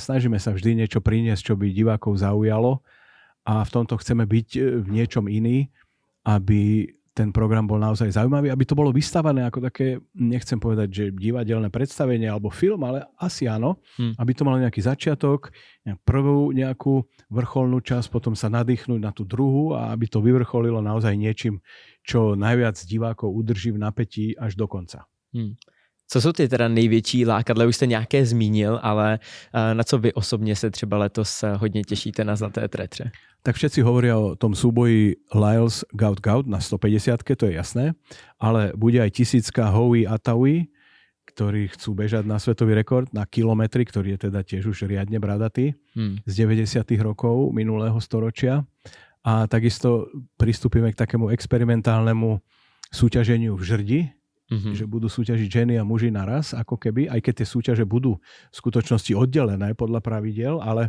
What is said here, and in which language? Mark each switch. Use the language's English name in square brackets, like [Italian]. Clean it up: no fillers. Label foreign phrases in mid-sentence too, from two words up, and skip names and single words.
[Slovak] snažíme sa vždy niečo priniesť, čo by divákov zaujalo a v tomto chceme byť v niečom iný, aby ten program bol naozaj zaujímavý, aby to bolo vystavané ako také, nechcem povedať, že divadelné predstavenie alebo film, ale asi áno, aby to malo nejaký začiatok, prvú nejakú vrcholnú časť, potom sa nadýchnúť na tú druhú a aby to vyvrcholilo naozaj niečím, čo najviac divákov udrží v napätí až do konca. [Czech] Co jsou ty teda největší lákadla? Už jste nějaké zmínil, ale na co vy osobně se třeba letos hodně těšíte na Zlaté tretře? [Slovak] Tak všetci hovoria o tom súboji Lyles Gaut na 150-ke, to je jasné, ale bude aj 1000 Howie Ataui, ktorí chcú bežať na svetový rekord na kilometry, ktorý je teda tiež už riadne bradatý z 90. rokov minulého storočia. A takisto pristúpime k takému experimentálnemu súťaženiu v žrdi, že budú súťažiť ženy a muži naraz, ako keby, aj keď tie súťaže budú v skutočnosti oddelené podľa pravidiel, ale